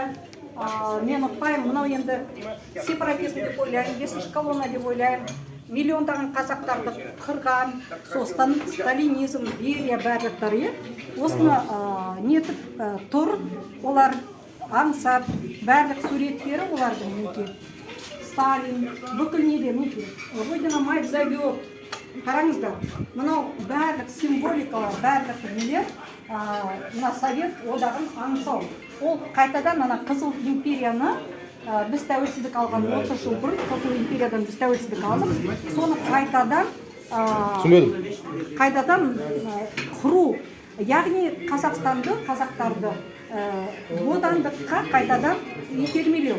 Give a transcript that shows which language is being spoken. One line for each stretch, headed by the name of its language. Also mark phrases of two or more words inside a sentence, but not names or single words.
Kazakh: Мен ұқпаймын, мынау енді сепаратизм деп ойлаймын, 5-ші колонна деп ойлаймын. Миллиондаған қазақтарды қырған, сосын сталинизм, Берия барлықтары, осыны нетіп тұр, олар аңсап, барлық суреттері олардың неке. Сталин, бүкіл неде неке.
Russian: Родина мать зовет.
Kazakh: Қараңыздар, мынау барлық символикалар, барлық нелер, мына Совет одағын аңсау. Ол қайтадан ана Қызыл империяны біз тәуелсіздік алған 30 жыл бұрын Қызыл империядан біз тәуелсіздік алдық. Соны қайтадан құру, яғни қазақтарды бодандыққа қайтадан итермелеу.